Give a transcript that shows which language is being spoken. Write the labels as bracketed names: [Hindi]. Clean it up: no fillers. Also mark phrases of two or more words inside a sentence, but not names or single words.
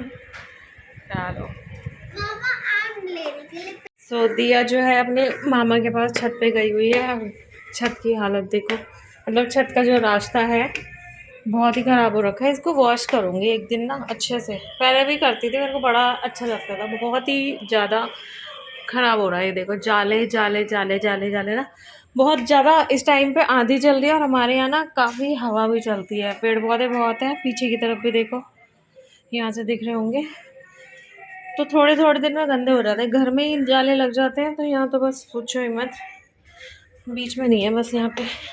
[Hindi] चलो सो दिया जो है अपने मामा के पास छत पे गई हुई है। छत की हालत देखो, मतलब छत का जो रास्ता है बहुत ही ख़राब हो रखा है। इसको वॉश करूँगी एक दिन ना अच्छे से। पहले भी करती थी, मेरे को बड़ा अच्छा लगता था। बहुत ही ज़्यादा ख़राब हो रहा है ये देखो, जाले जाले जाले जाले जाले ना, बहुत ज़्यादा। इस टाइम पे आंधी चल रही है और हमारे यहाँ ना काफ़ी हवा भी चलती है, पेड़ पौधे बहुत हैं। पीछे की तरफ भी देखो, यहाँ से दिख रहे होंगे। तो थोड़े थोड़े दिन में गंदे हो जाते हैं, घर में ही जाले लग जाते हैं। तो यहाँ तो बस पूछो ही मत, बीच में नहीं है बस यहाँ पे।